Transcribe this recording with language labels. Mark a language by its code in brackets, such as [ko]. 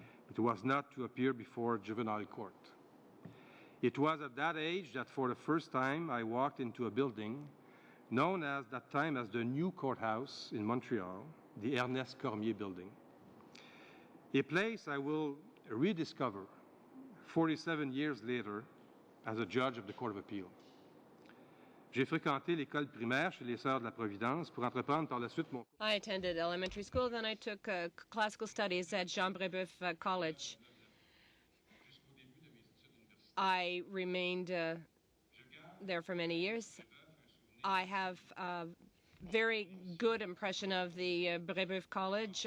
[en] It was not to appear before juvenile court. It was at that age that for the first time I walked into a building known at that time as the new courthouse in Montreal, the Ernest Cormier building. A place I will rediscover 47 years later as a judge of the Court of Appeal. [fr] J'ai fréquenté l'école primaire chez les Sœurs de la Providence pour entreprendre par la suite mon... [en] I attended elementary school, then I took classical studies at Jean Brébeuf College. I remained there for many years. I have a very good impression of the Brébeuf College.